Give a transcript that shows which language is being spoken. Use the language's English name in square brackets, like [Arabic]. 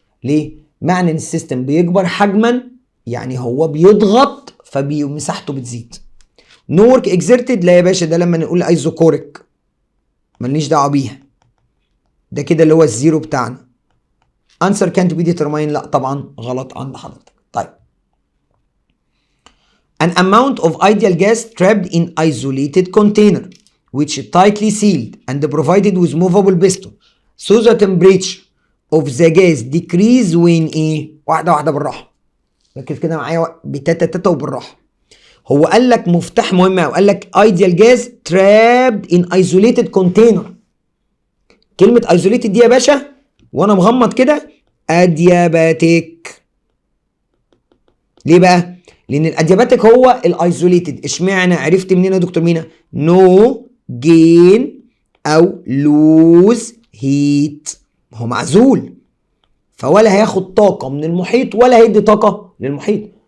[Arabic] ليه؟ معنى ان السيستم بيكبر حجما يعني هو بيضغط فمساحته بتزيد. نو ورك اكزerted، لا يا باشا، ده لما نقول ايزوكوريك مالنيش دعوه بيها، ده كده اللي هو الزيرو بتاعنا. [English] answer can't be determined، [Arabic] لا طبعا غلط عند حضرتك. [English] طيب an amount of ideal gas trapped in isolated container which is tightly sealed and provided with movable piston so the temperature of the gas decrease when [Arabic] ايه؟ واحده واحده بالراحه، ركز كده معايا بتاتا تاتا وبالراحه. هو قال لك مفتاح مهم قوي، قال لك [English] ideal gas trapped in isolated container. [Arabic] كلمه isolated دي يا باشا وانا مغمض كده ادياباتيك. ليه بقى؟ لان الادياباتيك هو الايزوليتد. اشمعنى؟ عرفت منين يا دكتور مينا؟ [English] no gain او lose heat, [Arabic] هو معزول فولا هياخد طاقه من المحيط ولا هيدي طاقه للمحيط.